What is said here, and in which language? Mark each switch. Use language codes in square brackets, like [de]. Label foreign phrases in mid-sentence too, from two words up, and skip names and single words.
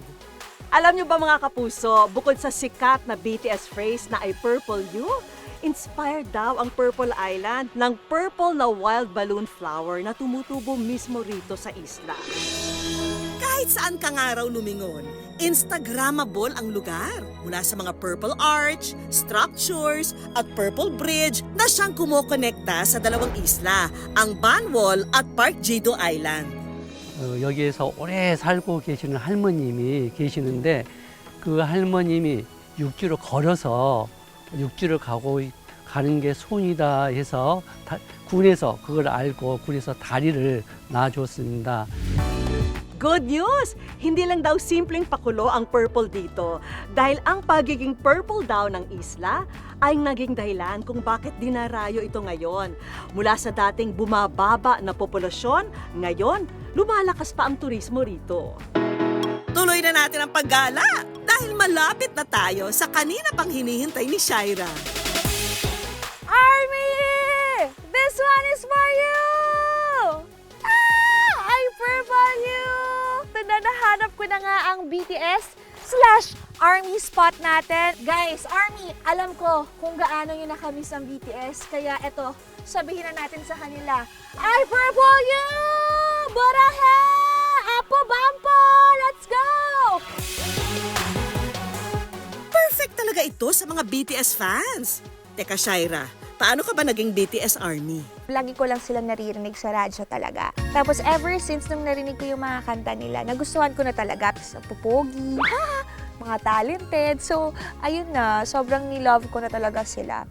[tl] Alam niyo ba mga kapuso, bukod sa sikat na BTS phrase na ay [en] Purple You, [tl] inspired daw ang Purple Island ng purple na [en] wild balloon flower [tl] na tumutubo mismo rito sa isla. Kahit saan ka nga raw lumingon, Instagrammable ang lugar. Mula sa mga [en] purple arch, [tl] structures, at [en] purple bridge [tl] na siyang kumokonekta sa dalawang isla, ang Banwol at Park Jido Island. [ko] 여기에서 오래 살고 계시는 할머님이 계시는데 그 할머님이 육지로 걸어서 육지를 가는 게 손이다 해서 군에서 그걸 알고 군에서 다리를 놔줬습니다. [en] Good news! [tl] Hindi lang daw simpleng pakulo ang purple dito dahil ang pagiging purple daw ng isla ay naging dahilan kung bakit dinarayo ito ngayon. Mula sa dating bumababa na populasyon, ngayon lumalakas pa ang turismo rito. Tuloy na natin ang paggala dahil malapit na tayo sa kanina pang hinihintay ni Shaira. [en] Army! This one is for you! I purple you! [tl] Nahanap ko na nga ang BTS/ARMY spot natin. Guys, ARMY, alam ko kung gaano nyo nakamiss ang BTS. Kaya eto, sabihin na natin sa kanila, [en] I purple you! Borahe! Apo Bampo! Let's go! [tl] Perfect talaga ito sa mga BTS fans. Teka Shaira, paano ka ba naging BTS ARMY? Lagi ko lang silang naririnig sa radyo talaga. Tapos [en] ever since [tl] nung narinig ko yung mga kanta nila, nagustuhan ko na talaga. Sa pupogi, mga talented. So, ayun na, sobrang nilove ko na talaga sila.